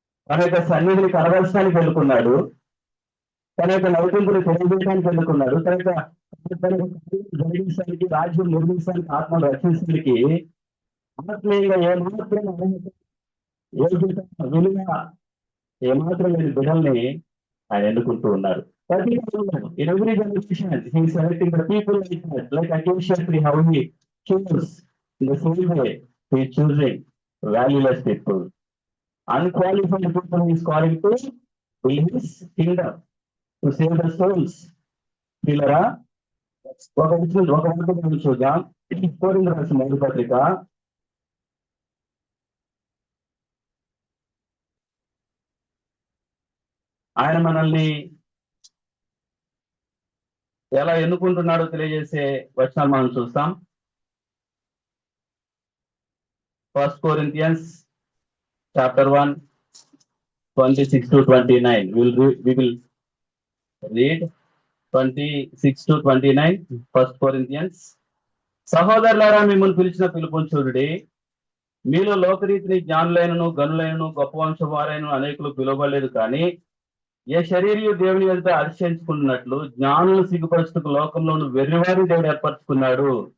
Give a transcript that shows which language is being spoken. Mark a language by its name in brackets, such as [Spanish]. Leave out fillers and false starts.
[Telugu] తన యొక్క సన్నిధిని కనబరచడానికి ఎన్నుకున్నాడు. తన యొక్క నైపుణ్యతను తెలియజేయడానికి ఎన్నుకున్నాడు. తన యొక్క జరిగించడానికి, రాజ్యం నిర్మించడానికి, ఆత్మను రక్షించడానికి ఆత్మీయంగా ఏమాత్రం అర్హత, యోగ్యత, విలువ ఏమాత్రం లేని బిడ్డల్ని ఆయన ఎన్నుకుంటూ ఉన్నారు. [English] ప్రతి in every generation he is selecting the people like that, like Acacia tree, how he chooses. In the same way he is choosing valueless people, unqualified people he is calling to his kingdom, to save the souls. [Telugu] పిల్లరా, ఒక వర్గం చూద్దాం. కోరింథీయులకు రాసిన మొదటి పత్రిక 8 ఆయన మనల్ని ఎలా ఎన్నుకుంటున్నాడో తెలియజేసే వచనాలు మనం చూస్తాం. [English] 1 Corinthians chapter 1, 26 to 29. We will read 26 to 29, 1 Corinthians. [Telugu] సహోదరులారా, మిమ్మల్ని పిలిచిన పిలుపుని చూడుడి. మీలో లోకరీతిని జ్ఞానులైనను గనులైనను గొప్ప వంశం వారైన అనేకులు పిలువబడలేదు, కానీ ఏ శరీరయు దేవుని వెళ్తే అతిశయించుకున్నట్లు జ్ఞానులు సిగ్గుపరచుటకు లోకంలోను వెర్రివారిని దేవుడు ఏర్పరచుకున్నాడు.